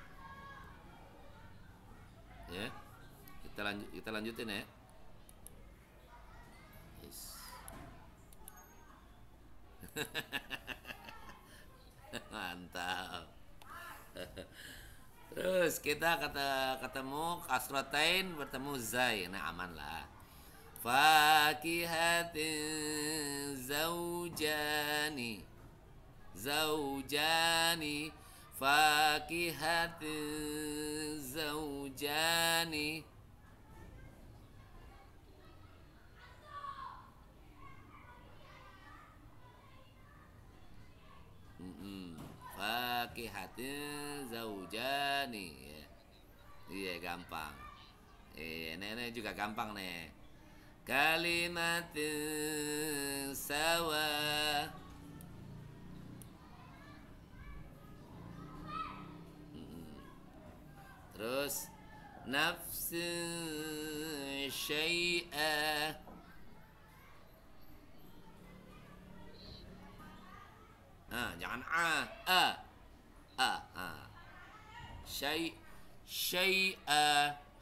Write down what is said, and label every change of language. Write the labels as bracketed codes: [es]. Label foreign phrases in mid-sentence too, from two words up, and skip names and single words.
[id] Ya. Kita lanjutin ya. Yes. Mantap. Terus kita ketemu kasratain bertemu zai. Nah, aman lah. [ar] فاكهة زوجان. فاكهة زوجان. فاكهة زوجان. [id] Iya, gampang. Nenek juga gampang nih. [ar] كلمة سواء. [id] Terus [ar] نفس شيئة. [id] Jangan syai'a.